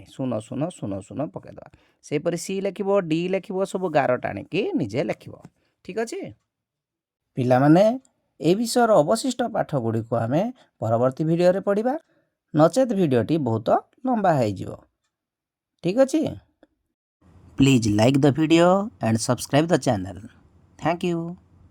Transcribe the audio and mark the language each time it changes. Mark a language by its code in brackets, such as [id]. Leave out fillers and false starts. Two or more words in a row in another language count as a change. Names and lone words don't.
[or] 0 0 0 0 ପକାଇଦେବା। ସେହିପରି ସି ଲେଖିବ, ଡି ଲେଖିବ, ସବୁ ଗାର ଟାଣିକି ନିଜେ ଲେଖିବ। ଠିକ୍ ଅଛି ପିଲାମାନେ। এই ବିଷୟର ଅବଶିଷ୍ଟ ପାଠ ଗୁଡ଼ିକୁ ଆମେ ପରବର୍ତ୍ତୀ ଭିଡ଼ିଓରେ ପଢ଼ିବା, ନଚେତ୍ ଭିଡ଼ିଓଟି ବହୁତ ଲମ୍ବା ହେଇଯିବ। ଠିକ୍ ଅଛି। [en] Please like the video and subscribe the channel. Thank you.